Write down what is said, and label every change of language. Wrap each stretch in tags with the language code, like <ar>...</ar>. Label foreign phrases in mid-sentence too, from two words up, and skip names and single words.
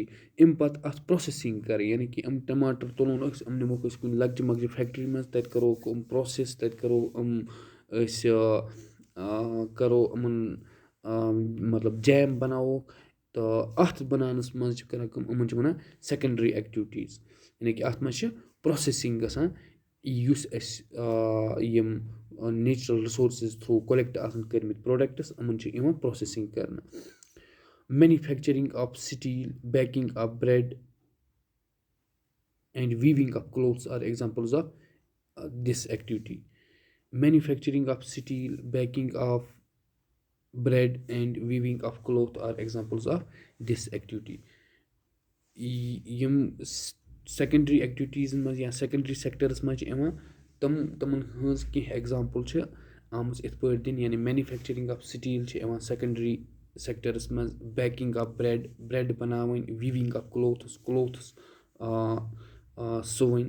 <ks>اَمہِ پتہٕ اَتھ پروسیسنگ کَرٕنۍ، یعنی کہِ یِم ٹماٹر تُلون أسۍ، یِم نِموکھ أسۍ کُنہِ لۄکچہِ مۄکچہِ فیکٹری منٛز، تَتہِ کَروکھ یِم پروسیس، تَتہِ کَرو یِم أسۍ کَرو یِمن مطلب جیم بناووکھ، تہٕ اَتھ بناونَس منٛز چھِ کران کٲم، یِمن چھِ وَنان</ks> <en>secondary activities.</en> <ks>یعنی کہِ اَتھ منٛز چھِ پروسیسنگ گژھان، یُس اَسہِ یِم</ks> <en>natural resources</en> <ks>تھروٗ کولیکٹ آسان کٔرمٕتۍ پروڈکٹس، یِمن چھِ یِوان پروسیسنگ کرنہٕ.</ks> <en>manufacturing of steel, baking of bread and weaving of clothes are examples of this activity. Manufacturing of steel, baking of bread and weaving of cloth are examples of this activity.</en> <ks>یِم</ks> <en>secondary activities</en> <ks>منٛز یا</ks> <en>secondary sectors</en> <ks>منٛز چھِ یِوان، تِمن ہٕنٛز کینٛہہ ایگزامپل چھِ آمٕژ یِتھ پٲٹھۍ دِنہٕ. یعنی</ks> <en>manufacturing of steel</en> <ks>چھِ یِوان</ks> <en>secondary sectors</en> <ks>منٛز،</ks> <en>baking of bread</en> <ks>بناوٕنۍ،</ks> <en>weaving of clothes</en> <ks>سُوٕنۍ.</ks>